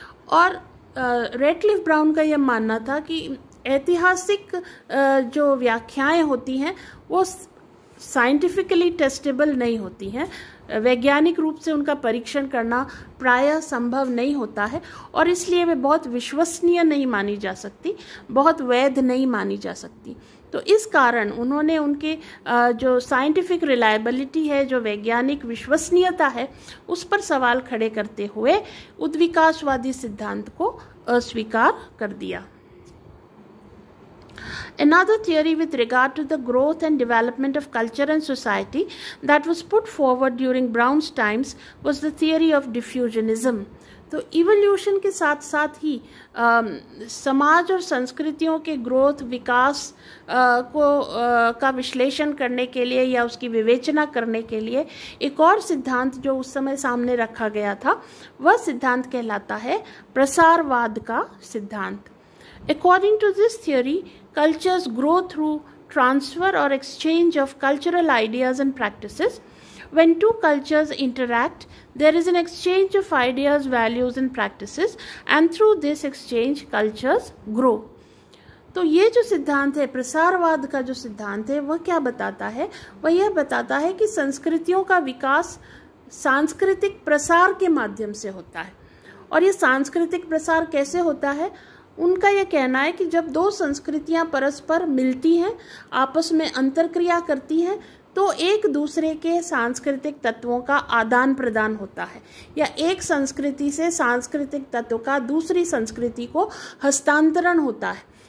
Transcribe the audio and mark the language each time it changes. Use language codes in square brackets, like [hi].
[hi] और Radcliffe brown का यह मानना था कि ऐतिहासिक जो व्याख्याएं होती हैं वो साइंटिफिकली टेस्टेबल नहीं होती हैं, वैज्ञानिक रूप से उनका परीक्षण करना प्रायः संभव नहीं होता है और इसलिए वे बहुत विश्वसनीय नहीं मानी जा सकती, बहुत वैध नहीं मानी जा सकती। तो इस कारण उन्होंने उनके जो साइंटिफिक रिलायबिलिटी है, जो वैज्ञानिक विश्वसनीयता है, उस पर सवाल खड़े करते हुए उद्विकासवादी सिद्धांत को अस्वीकार कर दिया। [en] Another theory with regard to the growth and development of culture and society that was put forward during Brown's times was the theory of diffusionism. [hi] तो इवोल्यूशन के साथ साथ ही समाज और संस्कृतियों के ग्रोथ, विकास का विश्लेषण करने के लिए या उसकी विवेचना करने के लिए एक और सिद्धांत जो उस समय सामने रखा गया था, वह सिद्धांत कहलाता है प्रसारवाद का सिद्धांत। [en] According to this theory, cultures grow through transfer or exchange of cultural ideas and practices. When two cultures interact, there is an exchange of ideas, values and practices, and through this exchange, cultures grow. [hi] तो ये जो सिद्धांत है, प्रसारवाद का जो सिद्धांत है, वह क्या बताता है? वह यह बताता है कि संस्कृतियों का विकास सांस्कृतिक प्रसार के माध्यम से होता है। और ये सांस्कृतिक प्रसार कैसे होता है? उनका यह कहना है कि जब दो संस्कृतियां परस्पर मिलती हैं, आपस में अंतरक्रिया करती हैं, तो एक दूसरे के सांस्कृतिक तत्वों का आदान प्रदान होता है या एक संस्कृति से सांस्कृतिक तत्व का दूसरी संस्कृति को हस्तांतरण होता है।